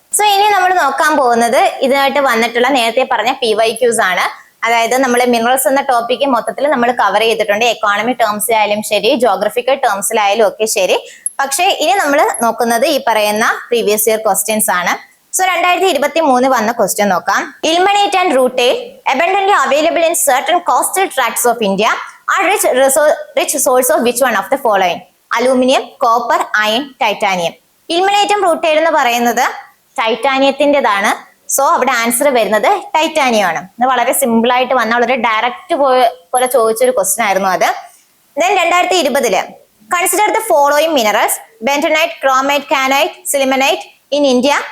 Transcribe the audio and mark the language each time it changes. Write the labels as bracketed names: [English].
[Malayalam] So ഇനി നമ്മൾ നോക്കാൻ പോകുന്നത് ഇതായിട്ട് വന്നിട്ടുള്ള നേരത്തെ പറഞ്ഞ PYQs ആണ്. അതായത് നമ്മൾ മിനറൽസ് എന്ന ടോപ്പിക്ക് മൊത്തത്തിൽ നമ്മൾ കവർ ചെയ്തിട്ടുണ്ട്. എക്കോണമി ടേംസിലായാലും ശരി, ജോഗ്രഫിക്കൽ ടേംസിലായാലും ഒക്കെ ശരി. പക്ഷെ ഇനി നമ്മൾ നോക്കുന്നത് ഈ പറയുന്ന പ്രീവിയസ് ഇയർ ക്വസ്റ്റ്യൻസ് ആണ്. സോ 2023 വന്ന ക്വസ്റ്റ്യൻ നോക്കാം. [English] Ilmenite and rutile abundantly available in certain coastal tracts of India are rich source of which one of the following? Aluminium, copper, iron, titanium. [Malayalam] ഇൽമനേറ്റും റൂട്ടേൽ എന്ന് പറയുന്നത് ടൈറ്റാനിയത്തിൻ്റെതാണ്. സോ അവിടെ ആൻസർ വരുന്നത് ടൈറ്റാനിയം ആണ്. ഇത് വളരെ സിമ്പിൾ ആയിട്ട് വന്ന വളരെ ഡയറക്റ്റ് പോലെ ചോദിച്ചൊരു ക്വസ്റ്റ്യൻ ആയിരുന്നു അത്. [English] Then 2020 consider the following minerals bentonite, chromite, kyanite, sillimanite in India.